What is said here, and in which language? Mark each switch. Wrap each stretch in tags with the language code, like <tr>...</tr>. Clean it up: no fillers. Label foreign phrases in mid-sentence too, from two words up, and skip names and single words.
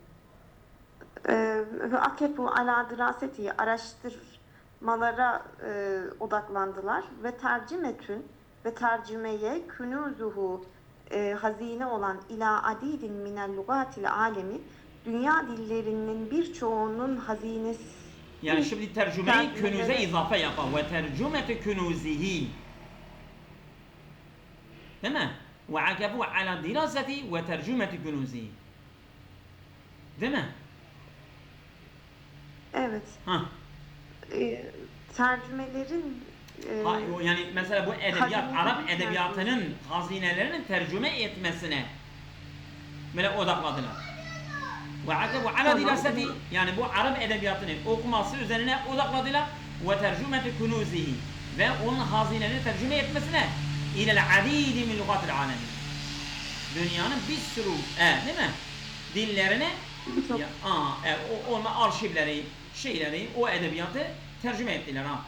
<ar>وعكفوا على دراسة,</ar> <tr>araştırmalara odaklandılar ve tercümetün ve tercümeye künuzuhu, hazine olan</tr> <ar>إلى عديد من لغات العالم,</ar> <tr>dünya dillerinin birçoğunun hazinesi. Yani şimdi tercümeyi künuze izafe yapar.</tr> <ar>وترجمة كنوزه.</ar> <tr>Değil mi?</tr> <ar>وعكفوا على دراسة وترجمة كنوزه.</ar> <tr>Değil mi? Evet. Ha. Tercümelerin Yani mesela bu edebiyat, Hazine Arap tercüme. edebiyatının hazinelerinin tercüme etmesine böyle odakladılar.</tr> <ar>وعكفوا على</ar> <tr>Tamam. دراسة yani bu Arap edebiyatının okuması üzerine odakladılar ve</tr> <ar>ترجمة كنوزه</ar> <tr>ve onun hazinelerini tercüme etmesine</tr> <ar>إلى عديد من لغات العالم.</ar> <tr>Dünyanın bir sürü değil mi? Dillerine Birçok- onun arşivleri, şeyleri, o edebiyatı tercüme ettiler ha.</tr>